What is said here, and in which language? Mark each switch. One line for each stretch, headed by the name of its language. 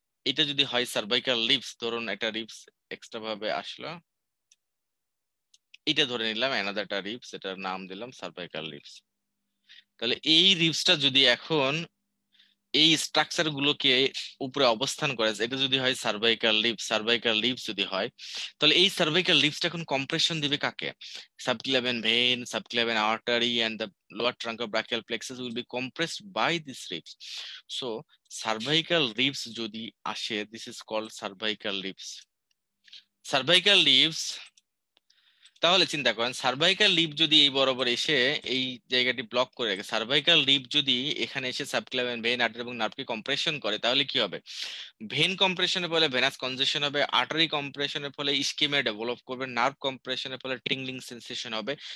Bangla: এটা যদি হয় সার্ভাইকাল লিভস, ধরুন একটা রিবস এক্সট্রা ভাবে আসলো, এটা ধরে নিলাম অ্যানাদার একটা রিবস, এটার নাম দিলাম সার্ভাইকাল লিভস। তাহলে এই রিবসটা যদি এখন এই স্ট্রাকচার গুলোকে উপরে অবস্থান করে, এটা যদি হয় সার্ভাইকাল লিভস, সার্ভাইকাল লিভস যদি হয়, তাহলে এই সার্ভাইকাল লিভসটা এখন কম্প্রেশন দিবে কাকে?
English: Subclavian vein, subclavian artery, and the lower trunk of brachial plexus will be compressed by these ribs. So cervical ribs
Bangla: যদি আসে,
English: this is called cervical ribs.
Bangla: Cervical ribs, তাহলে চিন্তা করেন সার্ভাইকাল লিভ যদি এই বরাবর এসে এই জায়গাটি ব্লক করে রাখে, সার্ভাইকাল লিভ যদি এখানে এসে সাবক্লাভিয়ান ভেন, আর্টারি এবং নার্ভকে কম্প্রেশন করে, তাহলে কি হবে? ভেন কম্প্রেশনের ফলে ভেনাস কনজেশন হবে, আর্টারি কম্প্রেশনের ফলে ইস্কিমিয়া ডেভেলপ করবে, নার্ভ কম্প্রেশনের ফলে টিংলিং সেন্সেশন হবে।